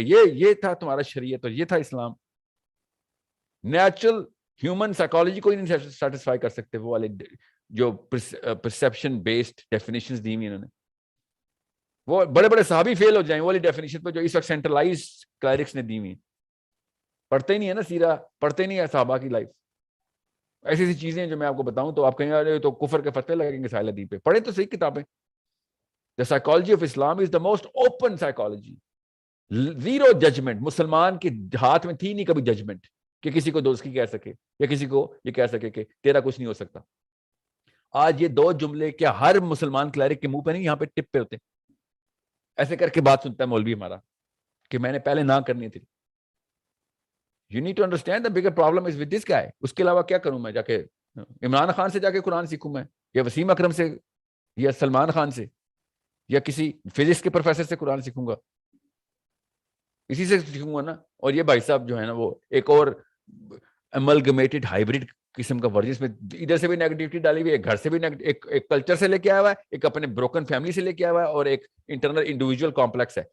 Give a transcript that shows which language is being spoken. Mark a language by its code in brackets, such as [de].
[ur] یہ تھا تمہارا شریعت اور یہ تھا اسلام. نیچرل ہیومن سائیکالوجی کو ہی نہیں سیٹسفائی کر سکتے وہ والے جو پرسیپشن بیسڈ ڈیفینیشنز دی ہوئی انہوں نے. وہ بڑے بڑے صحابی فیل ہو جائیں وہ والی ڈیفینیشن پہ جو اس وقت سینٹرلائز کلیرکس نے دی ہوئی. پڑھتے ہی نہیں ہے نا سیرہ, پڑھتے نہیں ہے صحابہ کی لائف. ایسی ایسی چیزیں جو میں آپ کو بتاؤں تو آپ کہیں ارے تو کفر کے فتوے لگیں گے ساحل ادیب پہ. پڑھیں تو صحیح کتابیں. [en] The psychology of Islam is the most open psychology. Zero judgement. [ur] مسلمان کے ہاتھ میں تھی نہیں کبھی ججمنٹ کہ کسی کو دوست کی کہہ سکے یا کسی کو یہ کہہ سکے کہ تیرا کچھ نہیں ہو سکتا. آج یہ دو جملے کیا ہر مسلمان کلیرک کے منہ پہ نہیں, یہاں پہ ٹپ پہ ہوتے, ایسے کر کے بات سنتا ہے مولوی ہمارا کہ میں نے پہلے نہ کرنی تھی. [en] You need to understand the bigger problem is with this guy. [ur] اس کے علاوہ کیا کروں میں, جا کے عمران خان سے جا کے قرآن سیکھوں میں, یا وسیم اکرم سے, یا سلمان خان سے, یا کسی فزکس کے پروفیسر سے قرآن سیکھوں گا, اسی سے سیکھوں گا نا. اور یہ بھائی صاحب جو ہے نا وہ ایک اور املگمیٹڈ ہائیبرڈ قسم کا ورزش میں ادھر سے بھی نیگیٹیوٹی ڈالی ہوئی ہے, گھر سے بھی ایک کلچر سے لے کے آیا ہوا ہے, ایک اپنے بروکن فیملی سے لے کے آیا ہوا ہے, اور ایک انٹرنل انڈیویجول کمپلیکس ہے.